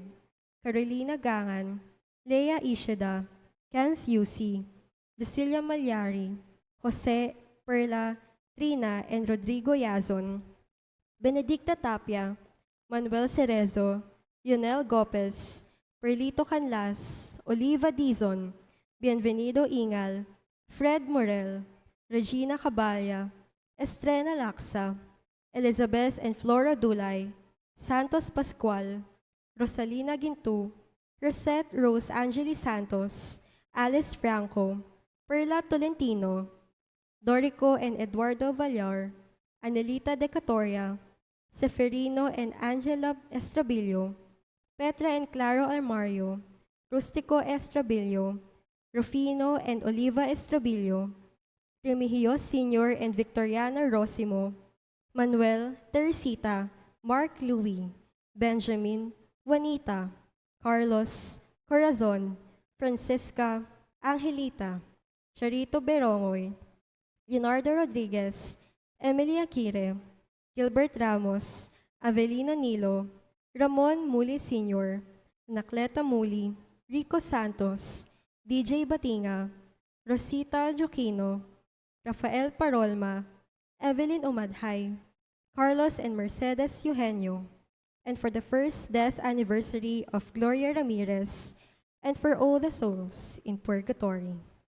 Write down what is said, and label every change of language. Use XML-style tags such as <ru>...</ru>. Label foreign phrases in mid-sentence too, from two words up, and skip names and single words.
<en>Carolina Gangan, Lea Ishida, Kenneth Yusi, Lucilia Malyari, Jose, Perla, Trina, and Rodrigo Yazon, Benedicta Tapia, Manuel Cerezo, Yonel Gopez, Perlito Canlas, Oliva Dizon, Bienvenido Ingal, Fred Morel, Regina Caballa, Estrena Laksa, Elizabeth and Flora Dulay, Santos Pascual, Rosalina Gintu, Rosette Rose Angeli Santos, Alice Franco, Perla Tolentino, Dorico and Eduardo Vallar, Anelita Decatoria, Seferino and Angela Estrabillo, Petra and Claro Armario, Rustico Estrabillo, Rufino and Oliva Estrabillo, Remigio Sr. and Victoriana Rosimo, Manuel, Teresita, Mark Louis, Benjamin, Juanita, Carlos, Corazon, Francisca, Angelita, Charito Berongoy, Leonardo Rodriguez, Emily Akire, Gilbert Ramos, Avelino Nilo, Ramon Muli Sr., Anacleta Muli, Rico Santos, DJ Batinga, Rosita Joquino, Rafael Parolma, Evelyn Umadhay, Carlos and Mercedes Eugenio, and for the first death anniversary of Gloria Ramirez, and for all the souls in purgatory.</en>